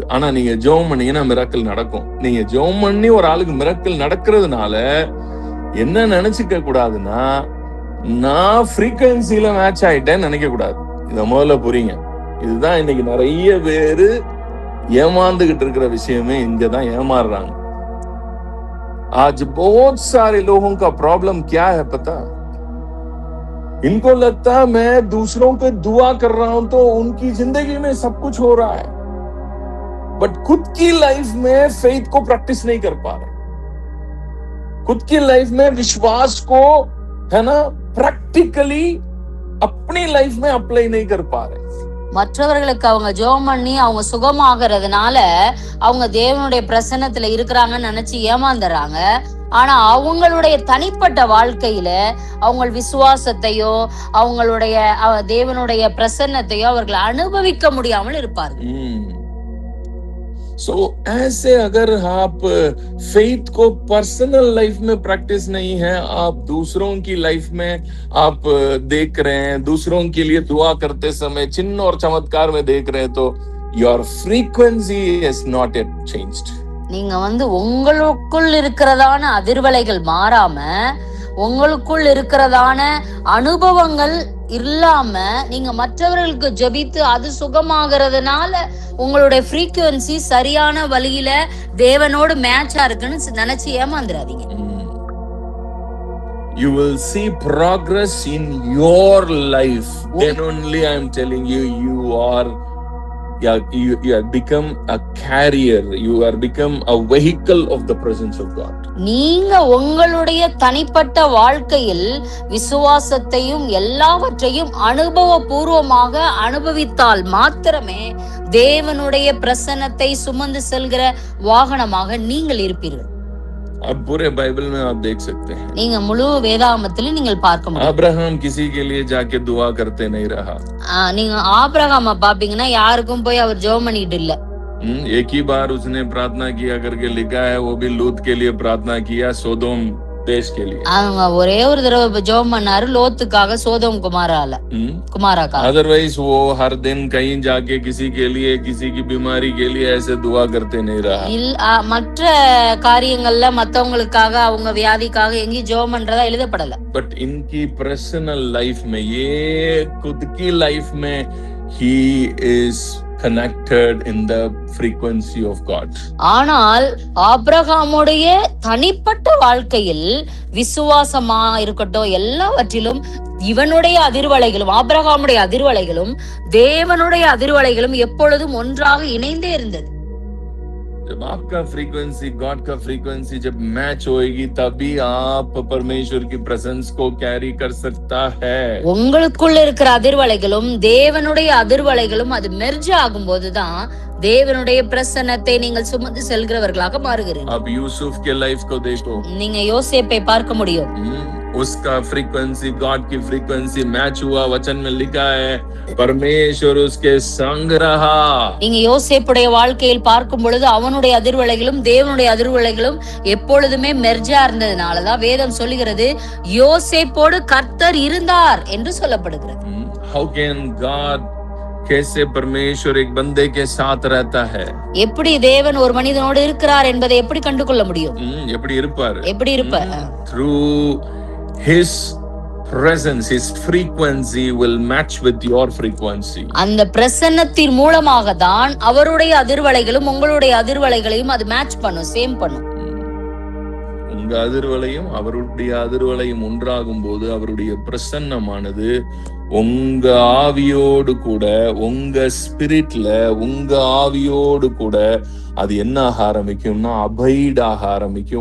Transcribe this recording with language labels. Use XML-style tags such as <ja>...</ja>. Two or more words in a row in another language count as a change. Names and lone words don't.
<ta>ஆனா நீங்க ஜெபம் பண்ணீங்கன்னா மிராக்கிள் நடக்கும். நீங்க ஜெபம் பண்ணி ஒரு ஆளுக்கு மிராக்கிள் நடக்கிறதுனால என்ன நினைச்சுக்க கூடாதுன்னா, நான்</ta> <en>frequency match</en> <ta>ஆயிட்டேன்னு நினைக்க கூடாது. இத முதல்ல புரியுங்க. இதுதான் இன்னைக்கு நிறைய பேரு ஏமாந்துகிட்டு இருக்கிற விஷயமே. இங்கதான் ஏமாறுறாங்க.</ta> <hi>आज बहुत सारे लोगों का प्रॉब्लम क्या है पता? इनको लगता है मैं दूसरों पे दुआ कर रहा हूं तो उनकी जिंदगी में सब कुछ हो रहा है, बट खुद की लाइफ में फेथ को प्रैक्टिस नहीं कर पा रहे, खुद की लाइफ में विश्वास को है ना प्रैक्टिकली अपनी लाइफ में अप्लाई नहीं कर पा रहे.</hi> <ta>மற்றவர்களுக்கு அவங்க ஜெபம் பண்ணி அவங்க சுகமாகறதுனால அவங்க தேவனுடைய பிரசன்னத்துல இருக்கிறாங்கன்னு நினைச்சு ஏமாந்துறாங்க. ஆனா அவங்களுடைய தனிப்பட்ட வாழ்க்கையில அவங்க விசுவாசத்தையோ அவங்களுடைய தேவனுடைய பிரசன்னத்தையோ அவர்கள் அனுபவிக்க முடியாமல் இருப்பார்கள்.</ta> <hi>So ऐसे अगर आप फेथ को</hi> <en>personal life</en> <hi>में प्रैक्टिस नहीं है, आप दूसरों की लाइफ में आप देख रहे हैं, दूसरों के लिए दुआ करते समय चिन्ह और चमत्कार में देख रहे हैं, तो</hi> <en>your frequency is not yet changed.</en> <ta>நீங்க உங்களுக்குள் இருக்கிறதான அதிர்வலைகள் மாறாம உங்களுக்குள் இருக்கிறதான அனுபவங்கள் இல்லாம நீங்க மற்றவர்களுக்கு ஜெபித்து அது சுகமாகிறதுனால உங்களுடைய ஃப்ரீக்வன்சி சரியான வழியில தேவனோடு மேட்சா இருக்குன்னு நினைச்சு ஏமாந்துடாதீங்க.</ta> <en>You will see progress in your life. Then only I am telling you, you have become a carrier, you are become a vehicle of the presence of God.</en> <ta>நீங்க உங்களுடைய தனிப்பட்ட வாழ்க்கையில் விசுவாசத்தையும் எல்லாவற்றையும் அனுபவபூர்வமாக அனுபவித்தால் மாத்திரமே தேவனுடைய பிரசன்னத்தை சுமந்து செல்கிற வாகனமாக நீங்கள் இருப்பீர்கள்.</ta> <hi>अब पूरे बाइबल में आप देख सकते हैं,</hi> <ta>நீங்க முழு வேதாகமத்திலும் நீங்கள் பார்க்க முடியும்.</ta> <hi>अब्राहम किसी के लिए जाके दुआ करते नहीं रहा.</hi> <ta>நீங்க ஆபிரகாமை பாப்பீங்கன்னா யாருக்கும் போய் அவர் ஜெபம் பண்ணிட்டு இல்ல.</ta> <hi>एक ही बार उसने प्रार्थना किया करके लिखा है, वो भी लूत के लिए प्रार्थना किया, सोदोम देश के लिए.</hi> <ta>அவங்க ஒரே ஒரு தடவை ஜெபம் பண்ணாரு லோத்துக்காக, சோதோம் குமாராக்காக.</ta> <hi>अदरवाइज वो हर दिन कहीं जाके किसी के लिए, किसी की बीमारी के लिए ऐसे दुआ करते नहीं रहा.</hi> <ta>மற்ற காரியங்கள்ல மத்தவங்களுக்காக அவங்க வியாதிக்காக எங்கேயும் ஜெபம் பண்றதா எழுதப்படல.</ta> <hi>बट इनकी</hi> <en>personal life</en> <hi>में, ये खुद की लाइफ में</hi> <en>he is connected in the frequency of God.</en> <ta>ஆனால் ஆபிரகாமுடைய தனிப்பட்ட வாழ்க்கையில் விசுவாசமா இருக்கட்டும் எல்லாவற்றிலும் இவனுடைய அதிர்வலைகளும் ஆபிரகாமுடைய அதிர்வலைகளும் தேவனுடைய அதிர்வலைகளும் எப்பொழுதும் ஒன்றாக இணைந்தே இருந்தது.</ta> <hi>जब आपका फ्रीक्वेंसी, गॉड का फ्रीक्वेंसी जब मैच होएगी, तभी आप परमेश्वर की प्रेजेंस को कैरी कर सकता है.</hi> <ta>உங்களுக்குள்ள இருக்கிற அதிர்வலைகளும் தேவனுடைய அதிர்வலைகளும் அது மெர்ஜ் ஆகும்போதுதான் தேவனுடைய பிரசன்னத்தை நீங்கள் சுமந்து செல்கிறவர்களாக மாறுகிறீர்கள்.</ta> <hi>अब यूसुफ के लाइफ को देखो,</hi> <ta>நீங்க யோசேப்பை பார்க்க முடியும்.</ta> <hi>उसका फ्रीक्वेंसी गॉड की फ्रीक्वेंसी मैच हुआ. वचन में लिखा है परमेश्वर उसके संग रहा.</hi> <ta>நீங்க யோசேப்புடைய வாழ்க்கையில் பார்க்கும் பொழுது அவனுடைய அதிர்வலைகளும் தேவனுடைய அதிர்வலைகளும் எப்பொழுதுமே மெர்ஜா இருந்ததுனாலதான் வேதம் சொல்லுகிறது யோசேப்போடு கர்த்தர் இருந்தார் என்று சொல்லப்படுகிறது.</ta> <en>How can God</en> <hi>कैसे परमेश्वर एक बंदे के साथ रहता है?</hi> <ta>எப்படி தேவன் ஒரு மனிதனோடு இருக்கிறார் என்பதை எப்படி கண்டுகொள்ள முடியும்? எப்படி இருப்பார்? எப்படி இருப்பார்?</ta> <en>Through his presence, his frequency will match with your frequency.</en> <ta>அந்த பிரசன்னத்தின் மூலமாக தான் அவருடைய அதிர்வலைகளும் உங்களுடைய அதிர்வலைகளையும் அது மேட்ச் பண்ணும், சேம் பண்ணும். உங்க அதிர்வலையும் அவருடைய அதிர்வலையும் ஒன்றாகும் போது அவருடைய பிரசன்னமானது உங்க ஆவியோடு கூட, உங்க ஸ்பிரிட்ல, உங்க ஆவியோடு கூட அது என்ன ஆக ஆரம்பிக்கும்னா அபைட் ஆக ஆரம்பிக்கும்.</ta>